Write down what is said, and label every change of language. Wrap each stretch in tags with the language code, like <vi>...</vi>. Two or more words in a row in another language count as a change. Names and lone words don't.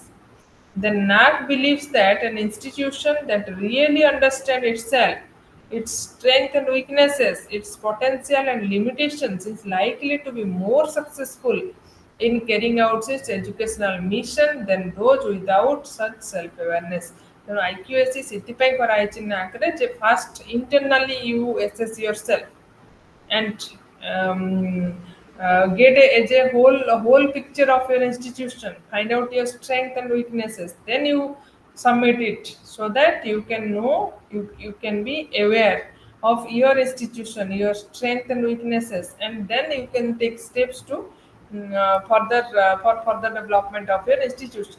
<en>The NAC believes that an institution that really understands itself, its strengths and weaknesses, its potential and limitations is likely to be more successful in carrying out its educational mission than those without such self-awareness.</en> <or>ତେଣୁ IQSC ସେଥିପାଇଁ କରାଯାଇଛି NACରେ ଯେ</or> <en>first internally you assess yourself and get a whole picture of your institution, find out your strength and weaknesses, then you submit it so that you can know, you can be aware of your institution, your strength and weaknesses, and then you can take steps to for further development of your institution.</en>